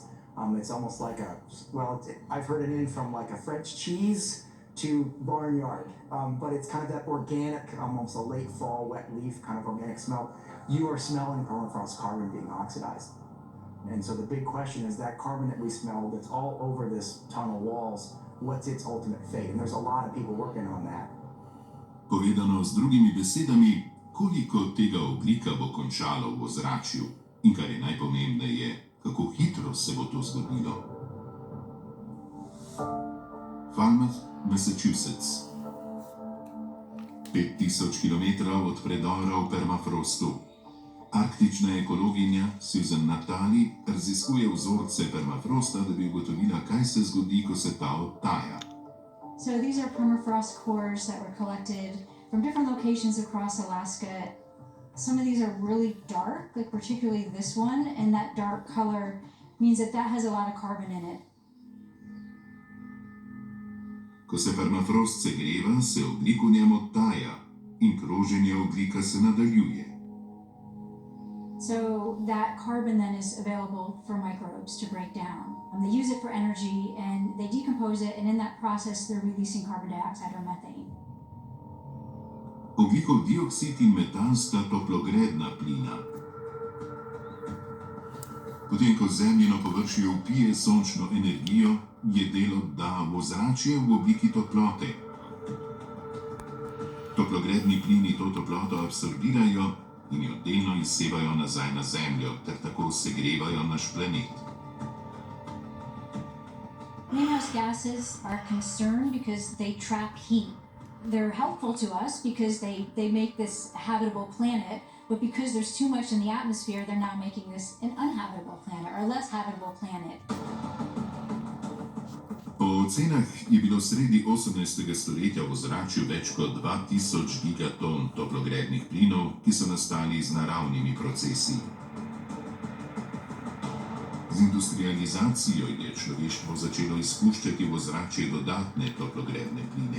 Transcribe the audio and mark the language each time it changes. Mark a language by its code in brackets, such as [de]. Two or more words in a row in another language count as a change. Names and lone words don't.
[en] It's almost like I've heard it in from like a French cheese to barnyard, but it's kind of that organic, almost a late fall, wet leaf kind of organic smell. You are smelling permafrost carbon being oxidized. And so the big question is that carbon that we smell that's all over this tunnel walls, what's its ultimate fate? And there's a lot of people working on that. [sl] Povedano z drugimi besedami, koliko tega ogljika bo končalo v ozračju in kar je najpomembneje, kako hitro se bo to zgodilo. Falmouth, Massachusetts. 5000 km od predora v permafrostu. Arktična ekologinja Susan Natali raziskuje vzorce permafrosta, da bi ugotovila, kaj se zgodi, ko se ta odtaja. [en] So these are permafrost cores that were collected from different locations across Alaska Some of these are really dark, like particularly this one, and that dark color means that has a lot of carbon in it. [sl] Ko se permafrost segreva, se ogljik v njem odtaja in kroženje ogljika se nadaljuje. [en] So that carbon then is available for microbes to break down. They use it for energy and they decompose it, and in that process they're releasing carbon dioxide or methane. [sl] Ogljikov dioksid in metan sta toplogredna plina. Potem, ko Zemljino površje vpije sončno energijo, je del odda v ozračje v obliki toplote. Toplogredni plini to toploto absorbirajo in jo delno izsevajo nazaj na Zemljo, ter tako segrevajo naš planet. [en] Greenhouse gases are a concern because they trap heat. They're helpful to us because they make this habitable planet, but because there's too much in the atmosphere, they're now making this an uninhabitable planet or less habitable planet. [sl] Po ocenah je bilo sredi 18. stoletja v ozračju več kot 2000 gigaton toplogrednih plinov, ki so nastali z naravnimi procesi. Z industrializacijo je človeštvo začelo izpuščati v ozračje dodatne toplogredne pline.